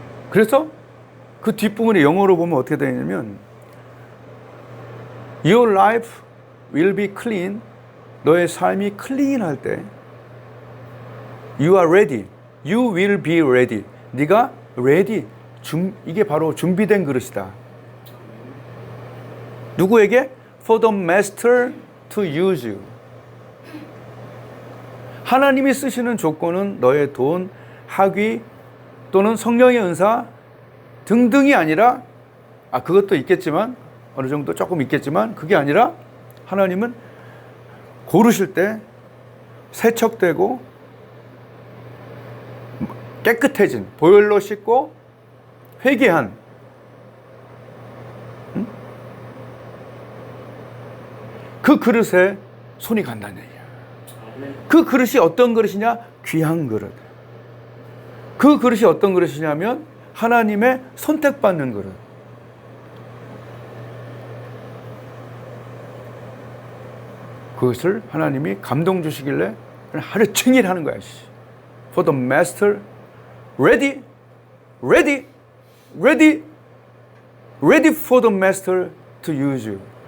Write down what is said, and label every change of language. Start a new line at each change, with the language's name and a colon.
Korean: 그래서 그 뒷부분에 영어로 보면 어떻게 되어 있냐면
English: Your life will be clean.
Korean: 너의 삶이 클린할 때
English: You are ready. You will be ready.
Korean: 네가
English: ready.
Korean: 이게 바로 준비된 그릇이다. 누구에게?
English: For the master to use you.
Korean: 하나님이 쓰시는 조건은 너의 돈, 학위 또는 성령의 은사 등등이 아니라, 그것도 있겠지만 어느 정도 조금 있겠지만 그게 아니라 하나님은 고르실 때 세척되고 깨끗해진, 보혈로 씻고 회개한, 그 그릇에 손이 간다는 얘기야. 그 그릇이 어떤 그릇이냐? 귀한 그릇. 그 그릇이 어떤 그릇이냐면 하나님의 선택받는 그릇. 그것을 하나님이 감동 주시길래 하루 종일 하는 거야.
English: For the master, ready, ready, ready, ready for the master to use you.